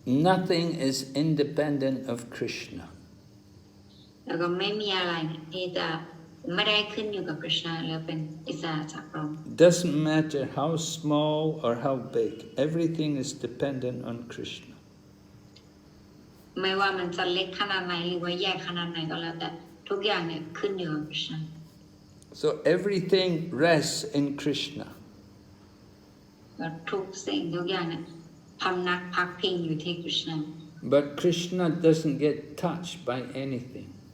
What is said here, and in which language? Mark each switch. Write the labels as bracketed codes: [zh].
[en] Nothing is independent of Krishna. [th] แล้วก็ไม่มีอะไรที่จะไม่ได้ขึ้นอยู่กับ Krishna แล้วเป็นอิสระจากเรา [en] Doesn't matter how small or how big. Everything is dependent on Krishna. [th] ไม่ว่ามันจะเล็กขนาดไหนหรือว่าใหญ่ขนาดไหนก็แล้วแต่ทุกอย่างเนี่ยขึ้นอยู่กับ Krishna. [en] So everything rests in Krishna. [th] ทุกสิ่งทุกอย่างเนี่ยพำนักพักพิงอยู่ที่ Krishna. [en] But Krishna doesn't get touched by anything.